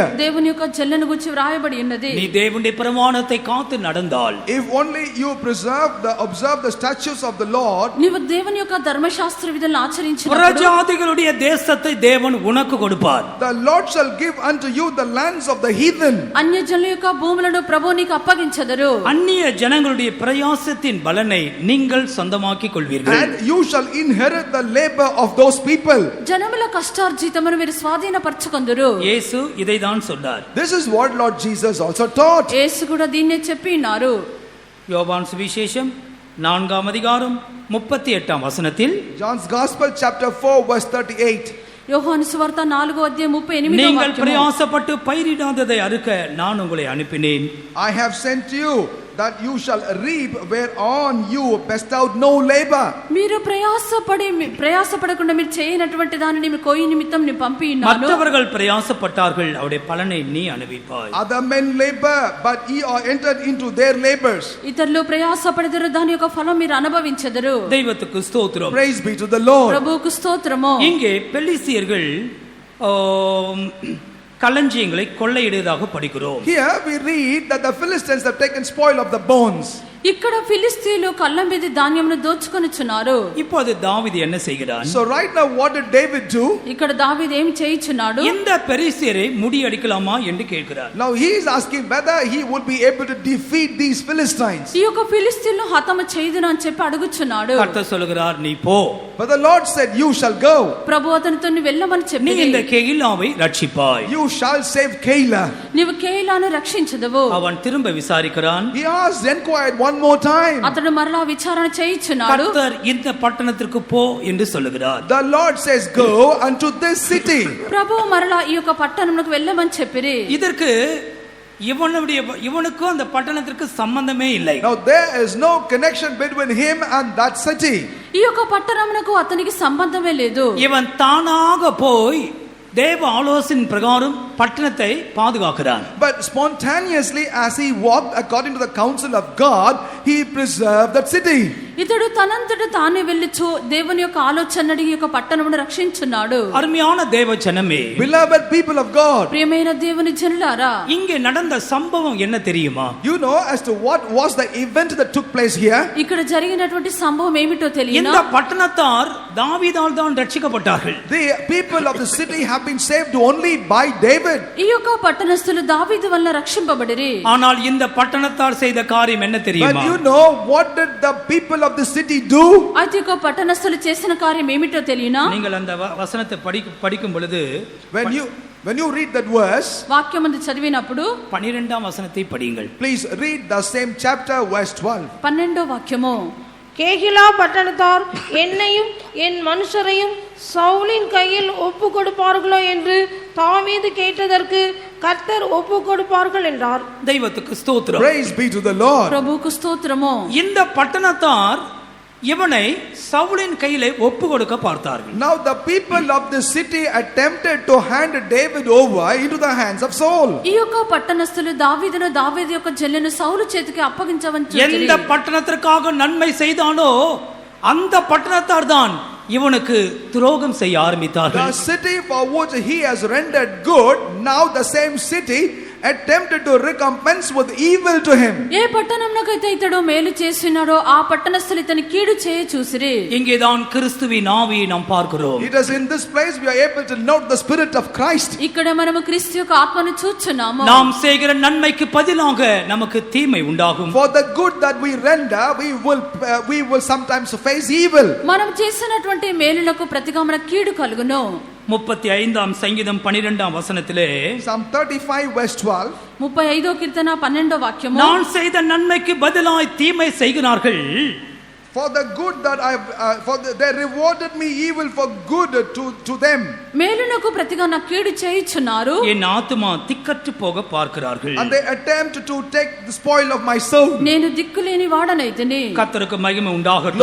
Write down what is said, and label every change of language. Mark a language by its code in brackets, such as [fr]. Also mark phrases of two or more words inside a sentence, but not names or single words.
[te] దేవుని యొక్క జనులను గురించి వ్రాయబడి ఉన్నది. [ta] நீ தேவனுடைய பிரமாணத்தை காத்து நடந்தால், [en] If only you observe the statutes of the Lord, [te] నీవు దేవుని యొక్క ధర్మశాస్త్ర విధులను ఆచరించినప్పుడు [ta] புறஜாதிகளுடைய தேசத்தை தேவன் உனக்கு கொடுப்பார். [en] the Lord shall give unto you the lands of the heathen. [te] అన్యజనుల యొక్క భూములను ప్రభువు నీకు అప్పగించెదరు. [ta] அந்நிய ஜனங்களுடைய பிரயாசத்தின் பலனை நீங்கள் சொந்தமாக்கிக் கொள்வீர்கள். [en] And you shall inherit the labor of those people. [te] జనముల కష్టార్జితమును మీరు స్వాధీనపరచుకొందురు. [ta] இயேசு இதைதான் சொன்னார். [en] This is what Lord Jesus also taught. [te] యేసు కూడా దీన్నే చెప్పి ఉన్నారు. [ta] யோவான் சுவிசேஷம் 4ஆம் அதிகாரம் 38ஆம் வசனத்தில், [en] John's Gospel chapter 4 verse 38. [te] యోహాను సువార్త 4వ అధ్యాయం 38వ [ta] நீங்கள் [te] వాక్యము, [ta] பிரயாசப்பட்டு பயிரிடாததை அறுக்க நான் உங்களை அனுப்பினேன். [en] I have sent you that you shall reap whereon you bestowed no labor. [te] మీరు ప్రయాసపడకుండా మీరు చేయనటువంటి దానిని మీ కోయి నిమిత్తం నేను పంపి ఉన్నాను. [ta] மற்றவர்கள் பிரயாசப்பட்டார்கள், அவருடைய பலனை நீ அனுபவிப்பாய். [en] Other men labor, but ye are entered into their labors. [te] ఇతరులు ప్రయాసపడెదరు, దాని యొక్క ఫలం మీరు అనుభవించెదరు. [ta] தெய்வத்துக்கு ஸ்தோத்திரம். [en] Praise be to the Lord. [te] ప్రభువుకు స్తోత్రము. [ta] இங்கே பெலிஸ்தியர்கள் களஞ்சியங்களை கொள்ளையிடுவதாக படிக்கிறோம். [en] Here we read that the Philistines have taken spoil of the bones. [te] ఇక్కడ ఫిలిస్తీయులు కళ్ళ మీద ధాన్యమును దోచుకొనుచున్నారు. [ta] இப்போது தாவீது என்ன செய்கிறான்? [en] So right now what did David do? [te] ఇక్కడ దావీదు ఏమి చేయుచున్నాడు? [ta] இந்த பெலிஸ்தியரை முறியடிக்கலாமா என்று கேட்கிறார். [en] Now he is asking whether he would be able to defeat these Philistines. [te] ఈ యొక్క ఫిలిస్తీయులను హతము చేయుదును అని చెప్పి అడుగుచున్నాడు. [ta] கர்த்தர் சொல்கிறார், நீ போ. [en] But the Lord said, you shall go. [te] ప్రభు అతనితో నువ్వు వెళ్ళమని [ta] நீ [te] చెప్పి, [ta] இந்த கெயிலாவை ரட்சிப்பாய். [en] You shall save Keilah. [te] నీవు కేయిలాను రక్షించదవు. [ta] அவன் திரும்ப விசாரிக்கிறான். [en] He asked, inquired one more time. [te] అతడు మరలా విచారణ చేయుచున్నాడు. [ta] கர்த்தர் இந்த பட்டணத்திற்கு போ என்று சொல்லுகிறார். [en] The Lord says, go unto this city. [te] ప్రభు మరలా ఈ యొక్క పట్టణమునకు వెళ్ళమని చెప్పిరి. [ta] இதற்கு இவனுக்கும் அந்த பட்டணத்திற்கு சம்பந்தமே இல்லை. [en] Now there is no connection between him and that city. [te] ఈ యొక్క పట్టణమునకు అతనికి సంబంధమే లేదు. [ta] இவன் தானாக போய் தேவ ஆலோசனை பிரகாரம் பட்டணத்தை பாதுகாக்கிறான். [en] But spontaneously as he walked according to the counsel of God, he preserved that city. [te] ఇతడు తనంతట తానే వెళ్ళుచు దేవుని యొక్క ఆలోచనని యొక్క పట్టణమును రక్షించున్నాడు. [ta] அருமையான தேவ ஜனமே, [en] Beloved people of God, [te] ప్రియమైన దేవుని జనులారా, [ta] இங்கே நடந்த சம்பவம் என்ன தெரியுமா? [en] you know as to what was the event that took place here? [te] ఇక్కడ జరిగినటువంటి సంభవం ఏమిటో తెలియనా? [ta] இந்த பட்டணத்தார் தாவீதால் தான் ரட்சிக்கப்பட்டார்கள். [en] The people of the city have been saved only by David. [te] ఈ యొక్క పట్టణస్థులు దావీదు వల్ల రక్షింపబడిరి. [ta] ஆனால் இந்த பட்டணத்தார் செய்த காரியம் என்ன தெரியுமா? [en] But you know what did the people of the city do? [te] అయితే ఈ యొక్క పట్టణస్థులు చేసిన కార్యం ఏమిటో తెలియనా? [ta] நீங்கள் அந்த வசனத்தை படிக்கும் பொழுது [en] when you read that verse, [te] వాక్యమందు చదివినప్పుడు [ta] 12ஆம் வசனத்தை படியுங்கள். [en] please read the same chapter verse 12. [te] 12వ వాక్యము, [ta] கேகிலா பட்டணத்தார் என்னையும் என் மனுஷரையும் சவுலின் கையில் ஒப்பு கொடுப்பார்களோ என்று தாவீது கேட்டதற்கு கர்த்தர் ஒப்பு கொடுப்பார்கள் என்றார். தெய்வத்துக்கு ஸ்தோத்திரம். [en] Praise be to the Lord. [te] ప్రభువుకు స్తోత్రము. [ta] இந்த பட்டணத்தார் இவனை சவுலின் கையிலே ஒப்பு கொடுக்க பார்த்தார்கள். [en] Now the people of the city attempted to hand David over into the hands of Saul. [te] ఈ యొక్క పట్టణస్థులు దావీదును దావీదు యొక్క జల్లును సౌలు చేతికి అప్పగించవని [ta] எந்த பட்டணத்திற்காக நன்மை செய்தானோ அந்த பட்டணத்தார் தான் இவனுக்கு துரோகம் செய்ய ஆரம்பித்தார்கள். [en] The city for which he has rendered good, now the same city attempted to recompense with evil to him. [te] ఏ పట్టణంలోకైతే ఇతడు మేలు చేసినాడో ఆ పట్టణస్థులు ఇతని కీడు చేయ చూసిరి. [ta] இங்கேதான் கிறிஸ்துவின் ஆவியை நாம் பார்க்கிறோம். [en] It is in this place we are able to note the spirit of Christ. [te] ఇక్కడ మనము క్రీస్తు యొక్క ఆత్మను చూచున్నాము. [ta] நாம் செய்கிற நன்மைக்கு பதிலாக நமக்கு தீமை உண்டாகும். [en] For the good that we render, we will sometimes face evil. [te] మనం చేసినటువంటి మేలులకు ప్రతిగా మన కీడు కలుగును. [ta] 35 சங்கீதம் 12 வசனத்திலே [en] Psalm 35 verse 12. [te] 35వ కీర్తన 12వ వాక్యము. [ta] நான் செய்த நன்மைக்கு பதிலாய் தீமை செய்கிறார்கள். [en] For the good that they rewarded me evil for good to them. [te] మేలునకు ప్రతిగా నా కీడు చేయుచున్నారు. [ta] என் ஆத்துமா திக்கற்று போக பார்க்கிறார்கள். [en] And they attempt to take the spoil of my soul. [te] నేను దిక్కులేని వాడనైతిని. [ta] கர்த்தருக்கு மகிமை உண்டாகட்டும்.